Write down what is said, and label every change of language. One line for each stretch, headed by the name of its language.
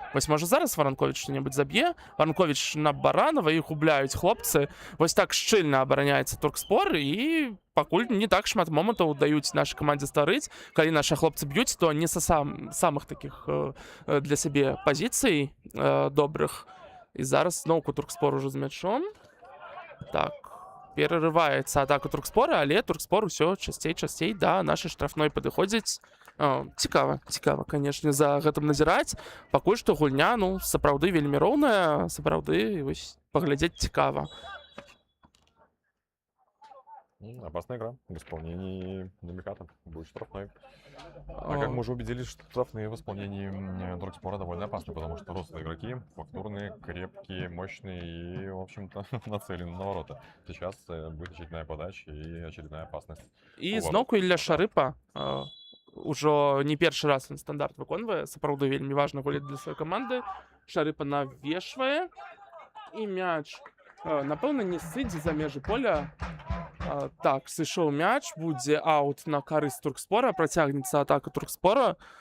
Belarusian: Вось можа зараз Варанковіч што-небудзь заб'е. Варанковіч на Баранова, іх губляюць хлопцы. Вось так шчыльна абараняецца Туркспор, і пакуль не так шмат момантаў даюць нашай камандзе стварыць. Калі нашы хлопцы б'юць, то не са самых такіх для сябе пазіцый добрых. І зараз зноўку Туркспор ужо з мячом. Так, перарываецца атака Туркспора, але Туркспор усё часцей да нашай штрафной падыходзіць. Цікава, канешне, за гэтым назіраць. Пакуль што гульня, ну, сапраўды вельмі роўная, сапраўды, вось, паглядзець цікава.
Russian: Опасная игра в исполнении Намиката. Будет штрафной. А как мы уже убедились, что штрафные в исполнении Туркспора довольно опасны, потому что рослые игроки, фактурные, крепкие, мощные и, в общем-то, нацелены на ворота. Сейчас будет очередная подача и очередная опасность.
Belarusian: І зноўку Ілля Шарыпа ужо не першы раз ён стандарт выконвае. Сапраўды вельмі важна гуляць для сваёй каманды. Шарыпа навешвае. І мяч, напэўна, не сыдзе за межы поля. Так, сышоў мяч, будзе аут на карысць Туркспора, працягнецца атака Туркспора.